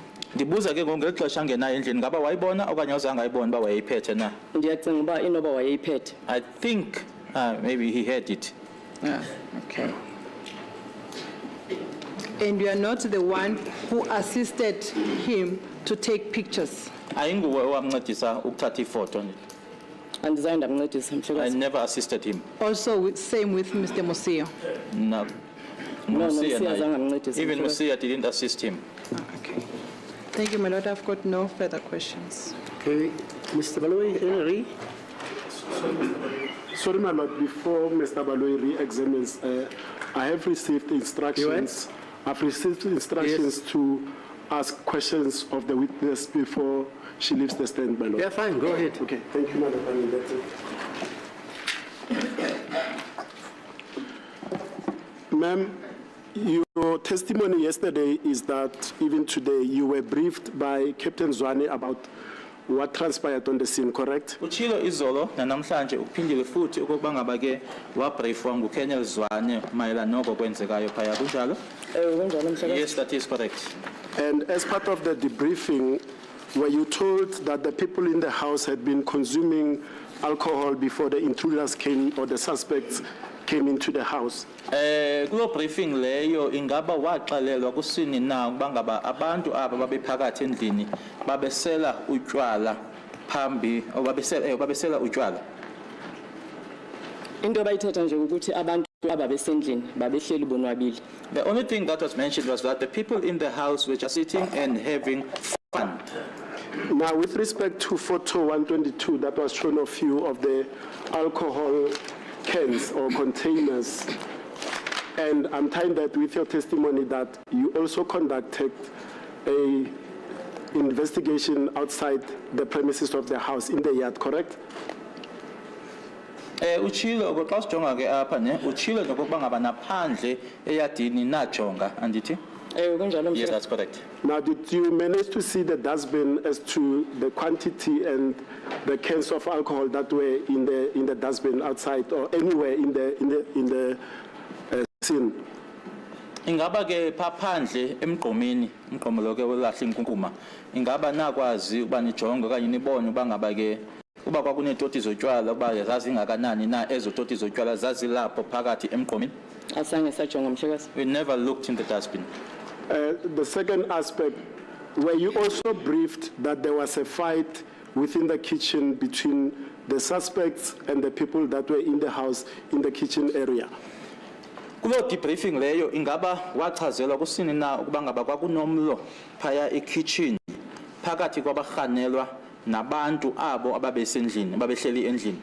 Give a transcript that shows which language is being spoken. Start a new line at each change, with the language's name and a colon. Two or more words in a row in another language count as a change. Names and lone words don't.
Xhosa: Ndibuza ke ngongeli xesha angenayo endlini ngaba wayibona okanye awuzange ayibona uba wayeyiphethe na? Ndiyacinga uba inoba wayeyiphethe.
English: I think maybe he had it. Yeah, okay. And you are not the one who assisted him to take pictures?
Xhosa: Ayinguwe owamncedisa ukuthatha ifoto. Andizange ndamncedisa
English: I
Xhosa: mhlekazi.
English: never assisted him. Also, same with Mr. Musio? No. No,
Xhosa: Musia Musia naye. zange amncedise
English: Even
Xhosa: mhlekazi. Musia didn't assist him. Okay. Thank you, my lord. I've got no further questions. Okay, Mr. Baloyi, Henry. Sorry, my lord, before Mr. Baloyi re-examines, I have received instructions. I've received instructions to ask questions of the witness before she leaves the stand, my lord. Yeah, fine, go ahead. Okay, thank you, Madam President. That's it. Ma'am, your testimony yesterday is that even today you were briefed by Captain Zwane about what transpired on the scene, correct? Uchilo izolo namhlanje uphindile futhi ukuba ngaba ke wabriefwa nguKenel Zwane mayelana noko kwenzekayo phaya kunjalo? Kunjalo mhlekazi.
English: Yes, that is correct. And as part of the debriefing, were you told that the people in the house had been consuming alcohol before the intruders came or the suspects came into the house?
Xhosa: Kulo briefing leyo ingaba waxalelwa kusini na ukuba ngaba abantu aba babephakathi endlini babesela utywala phambi babesela utywala. Into bayithetha nje ukuthi abantu ababesendlini babehleli bonwabile.
English: The only thing that was mentioned was that the people in the house were just sitting and having fun. Now, with respect to photo 122 that was shown of you of the alcohol cans or containers, and I'm tying that with your testimony that you also conducted a investigation outside the premises of the house in the yard, correct?
Xhosa: Uchilo xa sijonga ke apha ne uchilo nokuba ngaba naphandle eyadini najonga andithi? Kunjalo
English: Yes,
Xhosa: mhlekazi.
English: that's correct. Now, did you manage to see the dustbin as to the quantity and the cans of alcohol that were in the dustbin outside or anywhere in the scene?
Xhosa: Ingaba ke phaphandle emgqomeni umgqomo lo ke welahla inkunkuma ingaba nakwazi uba nijonge okanye nibone uba ngaba ke uba kwakunetoti zotywala uba zazingakanani na ezo toti zotywala zazilapho phakathi emgqomeni? Asange sajonga mhlekazi.
English: We never looked in the dustbin. The second aspect, were you also briefed that there was a fight within the kitchen between the suspects and the people that were in the house in the kitchen area?
Xhosa: Kulo debriefing leyo ingaba wachazelwa kusini na ukuba ngaba kwakunomlo phaya ekitchen phakathi kwabarhanelwa nabantu abo ababesendlini ababehleli endlini?